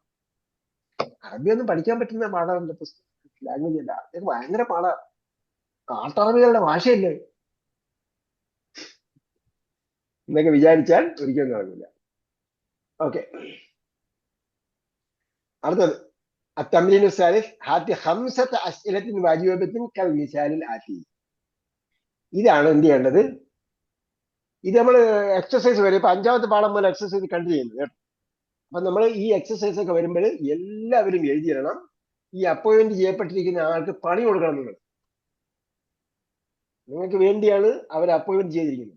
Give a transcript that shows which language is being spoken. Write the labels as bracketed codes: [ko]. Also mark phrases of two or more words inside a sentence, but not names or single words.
[ml] അറബി ഒന്നും പഠിക്കാൻ പറ്റുന്ന പാടാണല്ലോ. പുസ്തകം ലാംഗ്വേജ് അല്ല, അതൊക്കെ ഭയങ്കര പാടാ. കാട്ടറബികളുടെ ഭാഷയല്ലേ എന്നൊക്കെ വിചാരിച്ചാൽ ഒരിക്കലും നടക്കില്ല. ഓക്കെ, അടുത്തത് [ar] التمرين الثالث هات 5 أسئلة واجبة كالمثال الآتي. [ml] ഇതാണ് എന്ത് ചെയ്യേണ്ടത്? ഇത് നമ്മൾ എക്സസൈസ് വരും. ഇപ്പൊ 5ാമത്തെ പാഠം മുതൽ എക്സസൈസ് കണ്ടു ചെയ്യുന്നത് കേട്ടോ. അപ്പൊ നമ്മൾ ഈ എക്സസൈസ് ഒക്കെ വരുമ്പോൾ എല്ലാവരും എഴുതിയിടണം. ഈ അപ്പോയിന്റ് ചെയ്യപ്പെട്ടിരിക്കുന്ന ആൾക്ക് പണി കൊടുക്കണം. നിങ്ങൾക്ക് വേണ്ടിയാണ് അവർ അപ്പോയിന്റ് ചെയ്തിരിക്കുന്നത്.